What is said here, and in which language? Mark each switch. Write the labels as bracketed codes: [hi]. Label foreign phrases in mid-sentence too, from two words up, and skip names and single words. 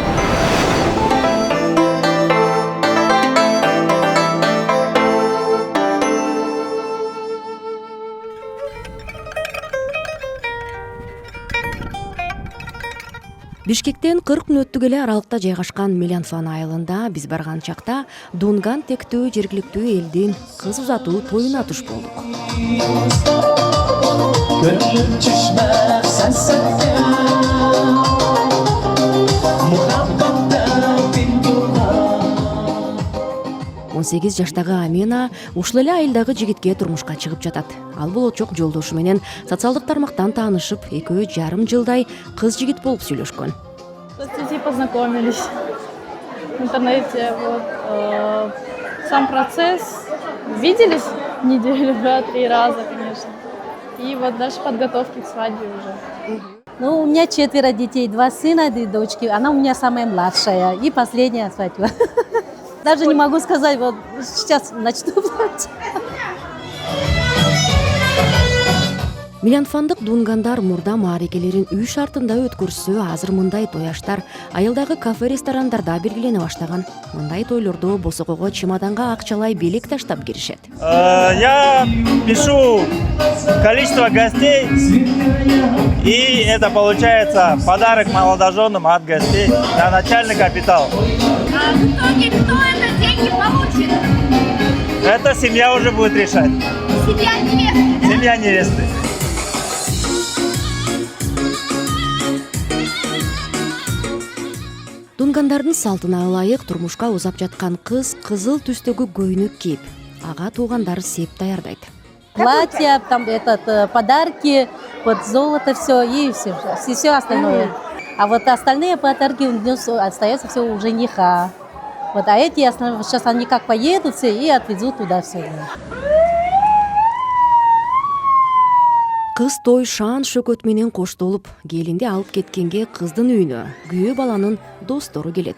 [ky] Бишкектен 40 мүнөттүк эле аралыкта жайгашкан Мелианфан айылында биз барган чакта Дунган тектүү жергиликтүү элдин кыз узатуу тоюна туш болдук. [tr] Gönlüm düşmez sensiz. Muhabbetten bin yıllar. [ky] 18 жаштагы Амина ушул эле айылдагы жигитке турмушка чыгып жатат. Ал болочок жолдошу менен социалдык тармактан таанышып, экөө жарым жылдай кыз жигит болуп сүйлөшкөн. [ru] В соцсети познакомились в интернете. Вот, сам процесс. Виделись неделю, 2-3 раза, конечно. И вот дальше подготовки к свадьбе уже. Ну, у меня 4 детей, 2 сына и дочки. Она у меня самая младшая и последняя свадьба. Даже не могу сказать, вот сейчас начну платить. [ky] Мелианфандык Дунгандар мурда маарекелерин үй шартында өткөрсө, азыр мындай тояштар айылдагы кафе-ресторандарда белгилене баштаган. Мындай тойлордо босогого чемоданга акчалай белек таштап киришет. [ru] Я пишу количество гостей, и это получается подарок молодоженам от гостей на начальный капитал. А в итоге кто это деньги получит? Это семья уже будет решать. Семья невесты, да? Семья невесты. [ky] Дунгандардын салтына ылайык турмушка узап жаткан кыз кызыл түстөгү көйнөк кийип, ага туугандары сеп даярдайт. [ru] Платья, там подарки, вот золото, все и все остальное. А вот остальные подарки у нее остается все у жениха. Вот, а эти сейчас они как поедут все и отвезут туда все. [ky] Кыз той шаан шөкөт менен коштолуп, келинди алып кеткенге кыздын үйүнө күйөө баланын достору келет.